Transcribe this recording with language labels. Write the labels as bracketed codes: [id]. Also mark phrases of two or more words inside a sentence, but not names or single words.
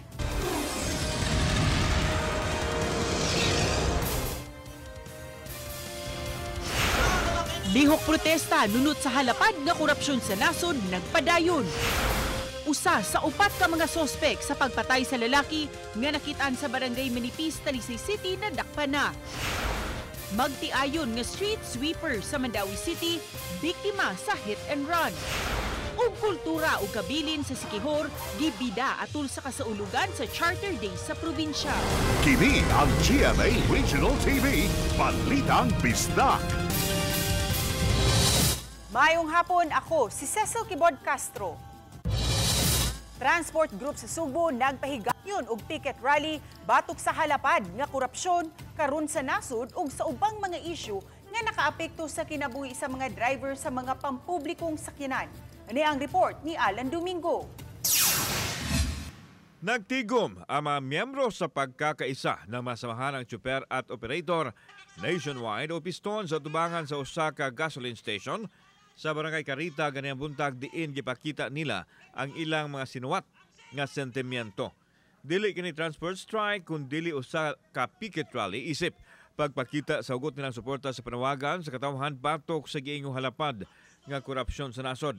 [ceb] Lihok protesta nunot sa halapad nga korupsyon sa nasod nagpadayon. Usa sa upat ka mga sospek sa pagpatay sa lalaki nga nakitaan sa barangay Manipis, Talisay City na dakpa na. Magtiayon nga [en] street sweeper [ceb] sa Mandawi City, biktima sa [en] hit and run. [ceb] Ug kultura o kabilin sa Sikihor, gibida atul sa kasaulugan sa Charter Day sa probinsya. Kini ang GMA Regional TV, Balitang Bisdak. Mayong hapon, ako si Cecil Kibod Castro. Transport Group sa Subo nagpahigayon og [en] picket rally [ceb] batok sa halapad nga korupsyon karon sa nasod ug sa ubang mga isyu nga nakaapekto sa kinabuhi sa mga driver sa mga pampublikong sakyanan. Ani ang report ni Alan Domingo. Nagtigom ang mga miyembro sa pagkakaisa ng masamahan ng tsuper at operator nationwide o piston sa tubangan sa Osaka gasoline station sa Barangay Carita ganiyang buntag diin gipakita nila ang ilang mga sinuwat nga sentimiento. Dili kini [en] transport strike [ceb] kun dili usa ka [en] picket rally [ceb] isip pagpakita sa ugot nilang suporta sa panawagan sa katawhan batok sa giingong halapad nga korupsyon sa nasod.